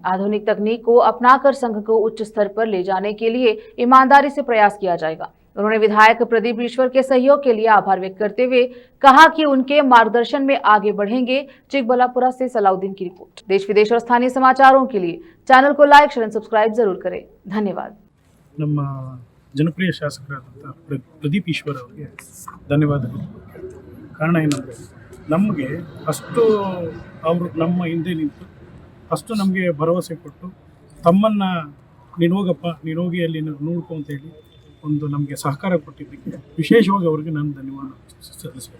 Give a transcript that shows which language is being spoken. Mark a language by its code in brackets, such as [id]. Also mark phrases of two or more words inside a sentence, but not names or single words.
[hi] आधुनिक तकनीक को अपनाकर संघ को उच्च स्तर पर ले जाने के लिए ईमानदारी से प्रयास किया जाएगा। उन्होंने विधायक प्रदीप ईश्वर के सहयोग के लिए आभार व्यक्त करते हुए कहा कि उनके मार्गदर्शन में आगे बढ़ेंगे। चिकबल्लापुरा से सलाउद्दीन की रिपोर्ट। देश विदेश और स्थानीय समाचारों के लिए चैनल को लाइक शेयर सब्सक्राइब जरूर करें। धन्यवाद। [kn] ನಮ್ಮ ಜನಪ್ರಿಯ ಶಾಸಕರಾದಂಥ ಪ್ರದೀಪ್ ಈಶ್ವರ್ ಅವರಿಗೆ ಧನ್ಯವಾದಗಳು। ಕಾರಣ ಏನಂದರೆ ನಮಗೆ ಅಷ್ಟು ಅವರು ನಮ್ಮ ಹಿಂದೆ ನಿಂತು ಅಷ್ಟು ನಮಗೆ ಭರವಸೆ ಕೊಟ್ಟು ತಮ್ಮನ್ನು ನೀನು ಹೋಗಪ್ಪ ನೀನು ಹೋಗಿ ಅಲ್ಲಿ ನೋಡ್ಕೊ ಅಂತೇಳಿ ಒಂದು ನಮಗೆ ಸಹಕಾರ ಕೊಟ್ಟಿದ್ದಕ್ಕೆ ವಿಶೇಷವಾಗಿ ಅವರಿಗೆ ನಾನು ಧನ್ಯವಾದ ಸಲ್ಲಿಸಬೇಕು।